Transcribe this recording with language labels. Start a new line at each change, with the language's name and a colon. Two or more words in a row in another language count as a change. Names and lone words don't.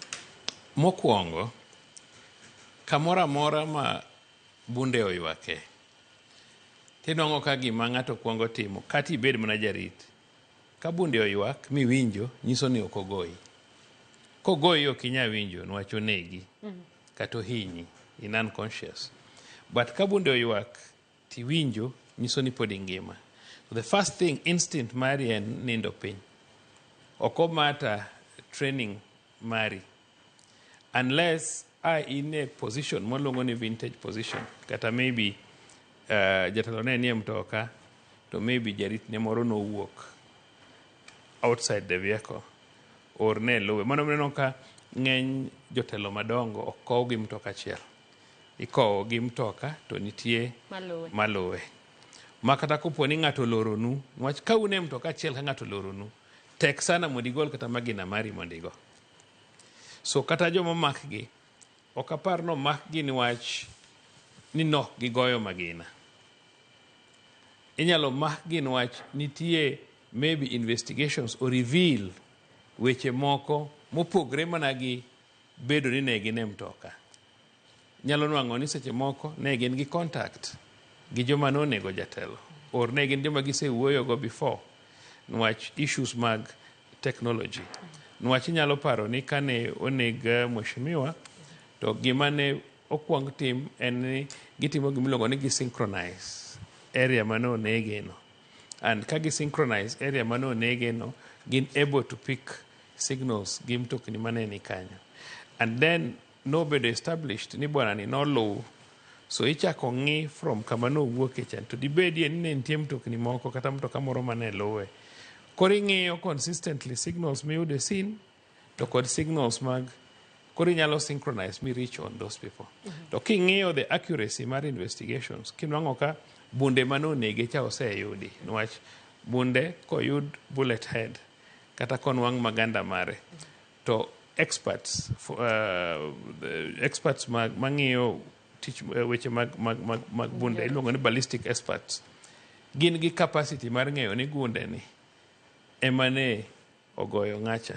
Luo (Kenya and Tanzania): Mokwongo, kamoro amora ma bunde oywake, tinwang'o ka gima ng'ato kwongo timo, kata ibed mana jarit. Ka bunde oywak miwinjo, nyiso ni ok ogoyi. Kogoyi ok inyal winjo, niwach onegi, kata ohinyi,
English: in unconscious.
Luo (Kenya and Tanzania): But ka bunde oywak tiwinjo, nyiso ni pod ingima.
English: So the first thing,
Luo (Kenya and Tanzania): instinct mari en nindo piny. Ok mata training mari.
English: Unless in a position
Luo (Kenya and Tanzania): molongo ni
English: vintage position,
Luo (Kenya and Tanzania): kata maybe jatelo ne nie mtoka, to maybe jarit ne moro no wuok
English: outside the vehicle,
Luo (Kenya and Tanzania): or ne lowe. Mano neno ka ng'eny jotelo madongo ok kow gi mtoka achiel. Ikowo gi mtoka to nitie malowe. Ma kata kopo ni ng'ato loronu, niwach ka une mtoka achiel ka ng'ato loronu, tek sana mondo igol kata magina mari mondo igo. So kata joma makgi, ok apar no makgi niwach ni nok gigoyo magina. Inyalo makgi niwach nitie maybe
English: investigations or reveal
Luo (Kenya and Tanzania): weche moko mopogre mana gi bedo ni ne gin e mtoka. Nyalo nwang'o ni seche moko ne gin gi contact gi joma nonego jatelo, or ne gin joma gisewuoyo go before, niwach issues mag technology. Niwach inyalo paro ni kane oneg mheshimiwa, to gima ne okwong tim en ni gitimo gimiluongo ni gisynchronize area mano onegeno. And ka gisynchronize area mano onegeno, gin
English: able to pick signals
Luo (Kenya and Tanzania): gi mtokni mane ni kanyo.
English: And then
Luo (Kenya and Tanzania): nobedo established ni bwana ni noluw. So ichako ng'i from kama nowuoke chan, to dibedie ni ne nitie mtokni moko kata mtoka moro mane luwe. Koro ing'iyo
English: consistently signals
Luo (Kenya and Tanzania): miyudo e scene to kod signals mag koro inyalo synchronize mi
English: reach on those people.
Luo (Kenya and Tanzania): To king'iyo
English: the accuracy
Luo (Kenya and Tanzania): mar investigations, kinwang'o ka bunde mano onege cha oseyudi, niwach bunde koyud
English: bullet head
Luo (Kenya and Tanzania): kata konwang' maganda mare, to experts mang'iyo weche mag bunde, iluongo ni
English: ballistic experts,
Luo (Kenya and Tanzania): gin gi capacity mar ng'eyo ni gunde ni emane ogoyo ng'acha.